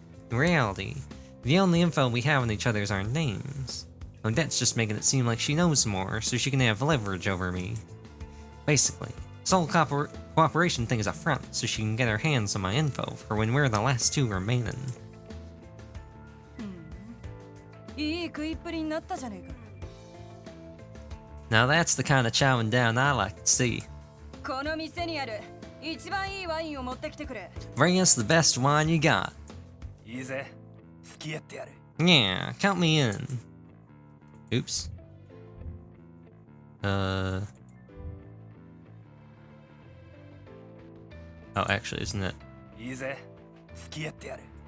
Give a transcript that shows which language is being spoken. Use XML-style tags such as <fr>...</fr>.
<en>In reality, the only info we have on each other is our names. Odette's just making it seem like she knows more so she can have leverage over me. Basically, this whole cooperation thing is a front so she can get her hands on my info for when we're the last two remaining.</en> <ja>いい食いっぷりになったじゃねえか。</ja> <en>Now that's the kind of chowing down I like to see.</en> <ja>この店にある一番いいワインを持ってきてくれ。</ja> <en>Bring us the best wine you got.</en> <ja>いいぜ。付き合ってやる。</ja> <en>Yeah, count me in. Oops. Oh, actually, isn't it?</en> <ja>いいぜ。付き合ってやる。</ja>